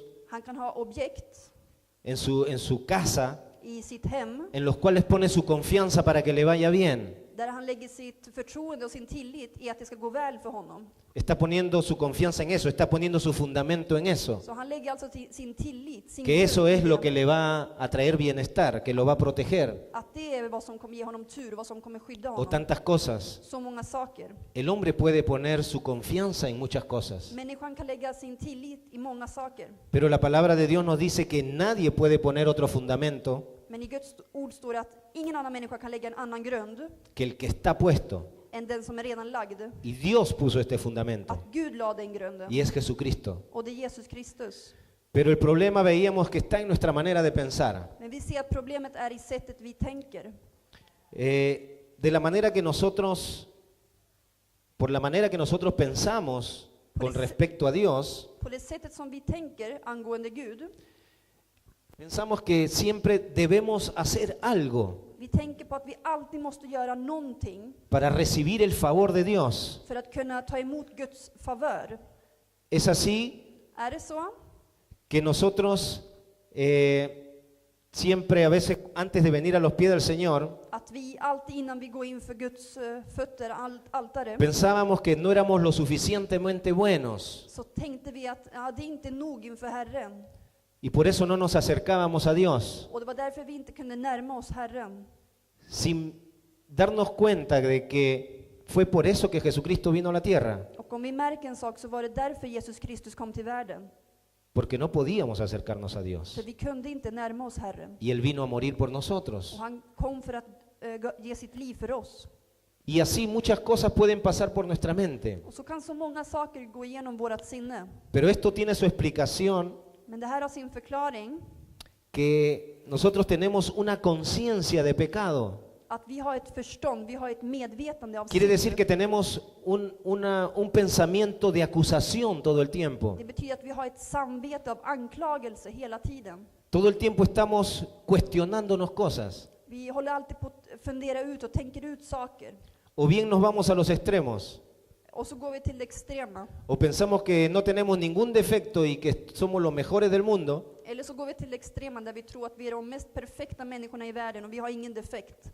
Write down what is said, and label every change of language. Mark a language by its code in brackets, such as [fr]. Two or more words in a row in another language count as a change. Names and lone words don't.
[sv] Han kan ha objekt [es] en su casa [sv] i sitt hem, [es] en los cuales pone su confianza para que le vaya bien. [sv] där han lägger sitt förtroende och sin tillit i att det ska gå väl för honom. [es] Está poniendo su confianza en eso, está poniendo su fundamento en eso. [sv] Så han lägger alltså sin tillit, sin [es] Que eso [sv] grund [es] es [sv] i [es] lo [sv] det. [es] que le va a traer bienestar, que lo va a proteger, [sv] Att det är vad som kommer ge honom tur, vad som kommer skydda [es] o [sv] honom. [es] tantas cosas. [sv] Så många saker. [es] El hombre puede poner su confianza en muchas cosas, [sv] Människan kan lägga sin tillit i många saker. [es] pero la palabra de Dios nos dice que nadie puede poner otro fundamento [sv] Men i Guds ord står det att ingen annan människa kan lägga en annan grund [es] que el que está puesto. [sv] än den som är redan lagd. [es] Y Dios puso este fundamento, [sv] Att Gud lade den grunden. [es] y es Jesucristo. [sv] Och det är Jesus Kristus. [es] Pero el problema veíamos que está en nuestra manera de pensar. [sv] Men vi ser att problemet är i sättet vi tänker. [es] De la manera que nosotros, por la manera que nosotros pensamos con respecto a Dios, [sv] På det sättet som vi tänker angående Gud. [es] pensamos que siempre debemos hacer algo [sv] Vi tänker på att vi alltid måste göra någonting [es] para recibir el favor de Dios. [sv] för att kunna ta emot Guds favör. [es] Es así [sv] Är det så? [es] que nosotros siempre, a veces antes de venir a los pies del Señor, [sv] Att vi alltid innan vi går in för Guds fötter, altare, [es] pensábamos que no éramos lo suficientemente buenos [sv] så tänkte vi att det är inte nog inför Herren. [es] y por eso no nos acercábamos a Dios, [sv] Och det var därför vi inte kunde närma oss Herren. [es] sin darnos cuenta de que fue por eso que Jesucristo vino a la tierra, [sv] Och om vi märker en sak så var det därför Jesus Kristus kom till världen. [es] porque no podíamos acercarnos a Dios. [sv] För vi kunde inte närma oss Herren. [es] Y Él vino a morir por [sv] Och [es] nosotros. [sv] han kom för att ge sitt liv för oss. [es] Y así muchas cosas pueden pasar por nuestra mente. [sv] Och så kan så många saker gå igenom vårat sinne. [es] Pero esto tiene su explicación, [sv] Men det här har sin förklaring. [es] que nosotros tenemos una conciencia de pecado. [sv] Att vi har ett förstånd, vi har ett medvetande av [es] Quiere [sv] synd. [es] decir que tenemos un pensamiento de acusación todo el tiempo. [sv] Det betyder att vi har ett samvete av anklagelse hela tiden. [es] Todo el tiempo estamos cuestionándonos cosas. [sv] Vi håller alltid på att fundera ut och tänker ut saker. [es] O bien nos vamos a los extremos. [sv] Och så går vi till det extrema. [es] O pensamos que no tenemos ningún defecto y que somos los mejores del mundo. [sv] Eller så går vi till det extrema där vi tror att vi är de mest perfekta människorna i världen och vi har ingen defekt.